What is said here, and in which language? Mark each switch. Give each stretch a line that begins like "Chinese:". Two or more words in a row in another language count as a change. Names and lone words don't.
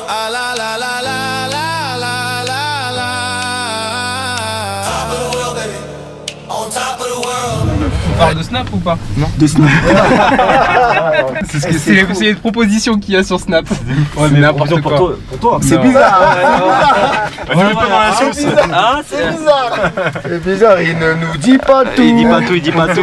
English: Ah la la la la la la la la. Top of the world, baby. On top of the world.
French: On parle de Snap ou pas? Non. De Snap. C'est les propositions qu'il y a sur Snap. Ouais mais n'importe quoi. Pour toi. C'est bizarre. On est pas dans la sauce. Ah c'est bizarre. C'est bizarre, il ne nous dit pas tout. Il dit pas tout, il dit pas tout.